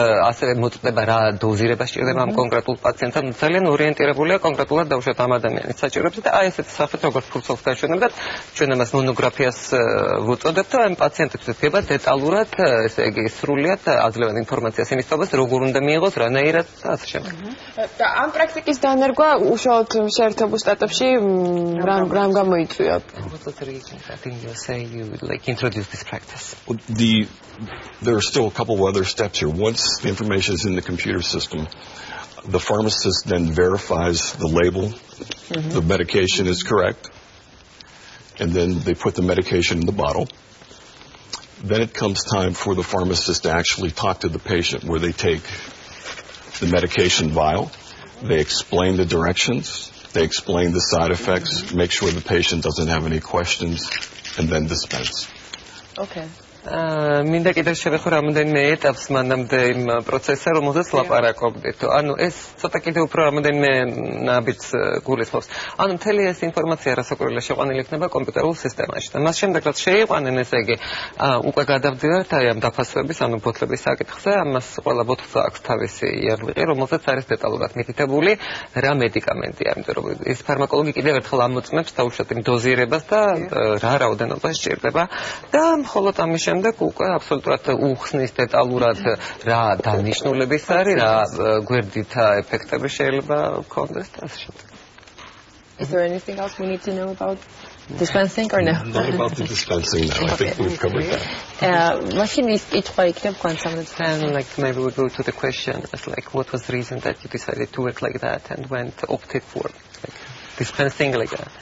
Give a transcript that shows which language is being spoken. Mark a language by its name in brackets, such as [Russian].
[Georgian] ასევე მოწმდება რა დოზირება სჭირდება ამ კონკრეტულ პაციენტთან, ძალიან ორიენტირებულია კონკრეტულად დაუშვათ ამ ადამიანის საჭიროებებზე და აი ესეთი სახით როგორც ფურცელს გაჩვენებდათ, ჩვენ ამას მონოგრაფიას ვუწოდებთ და ამ პაციენტებს დგება დეტალურად, ესე იგი სრულიად აძლევენ ინფორმაციას იმის თავს, როგორ უნდა მიიღოს, რანაირად და ასე შემდეგ. და ამ პრაქტიკის დანერგვა უშუალოდ შეერთებულ შტატებში რამ გამოიწვია? [English] What was the reason that in USA you like introduce this practice? There are still a couple of other steps here. Once the information is in the computer system, the pharmacist then verifies the label, the medication is correct, and then they put the medication in the bottle. Then it comes time for the pharmacist to actually talk to the patient, where they take the medication vial, they explain the directions, they explain the side effects, make sure the patient doesn't have any questions, and then dispense. Okay. [Georgian] მინდა კიდევ შევეხო რამოდენიმე ეტაპს მანამდე იმ პროცესზე, რომელზეც ლაპარაკობდით. ანუ ეს ცოტა კიდევ უფრო რამოდენიმე ნაბიჯს გულისხმობს. ანუ მთელი ეს ინფორმაცია რასაკვირველია შეყვანილი იქნება კომპიუტერულ სისტემაში. და მას შემდეგ რაც შეიყვანენ, ესე იგი, უკვე გადავდივართ აი ამ დაფასვების, ანუ ბოთლების საკითხზე, ამას ყველა ბოთლს აქვს თავისი იარლიყი, რომელზეც არის დეტალურად მითითებული რა მედიკამენტია, იმიტომ რომ ეს ფარმაკოლოგი კიდევ ერთხელ ამოწმებს დაუშვათ იმ დოზირებას და რა რაოდენობა სჭირდება და მხოლოდ ამის შემდეგ უკვე აბსოლუტურად უხსნის დეტალურად რა დანიშნულების არის, რა გვერდით ეფექტები შეიძლება გქონდეს და ასე შემდეგ. [English] Is there anything else we need to know about dispensing or no? Not about the dispensing now. I think we've covered that. Machine is each way to And like maybe we go to the question as like what was the reason that you decided to work like that and opted for like dispensing like that?